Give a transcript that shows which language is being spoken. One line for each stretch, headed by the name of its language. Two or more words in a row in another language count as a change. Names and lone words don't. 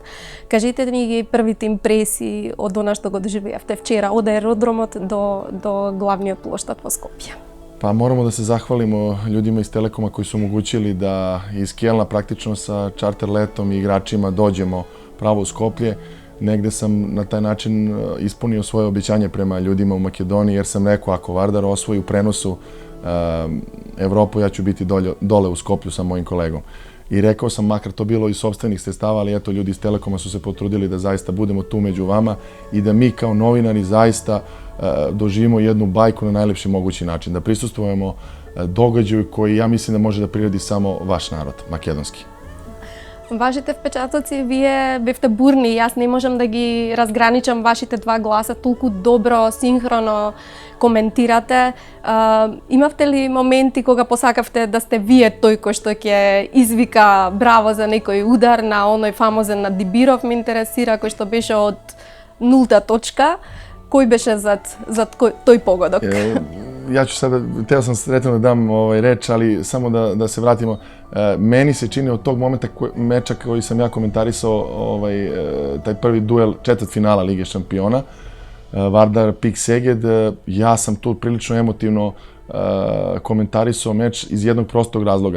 Macedonian: Кажете ни ги првите импресии од она што го доживеавте вчера, од аеродромот до главниот плоштад во Скопје.
Serbian: Па морамо да се захвалимо људима из Телекома кои су омогуćili да из Кјелна практично sa чартер летом и играчима доđemo право у Скопје. Negde sam na taj način ispunio svoje obećanje prema ljudima u Makedoniji, jer sam rekao ako Vardar osvoji u prenosu Evropu, ja ću biti dole u Skoplju sa mojim kolegom. I rekao sam, makar to bilo iz sopstvenih sredstava, ali eto, ljudi iz Telekoma su se potrudili da zaista budemo tu među vama i da mi kao novinari zaista doživimo jednu bajku na najlepši mogući način, da prisustvujemo događaju koji ja mislim da može da prirodi samo vaš narod, makedonski.
Macedonian: Вашите впечатоци, вие бевте бурни, јас не можам да ги разграничам вашите два гласа, толку добро, синхроно коментирате. Имавте ли моменти кога посакавте да сте вие тој кој што ќе извика браво за некој удар на оној фамозен на Дибиров, ме интересира, кој што беше од нулта точка, кој беше зад тој погодок?
Serbian: Ja ću sada, teo sam sretno da dam reč, ali samo da se vratimo. Meni se čini od tog momenta meča koji sam ja komentarisao, taj prvi duel četvrtfinala Lige šampiona, Vardar Pik Seged, ja sam tu prilično emotivno komentarisao meč iz jednog prostog razloga.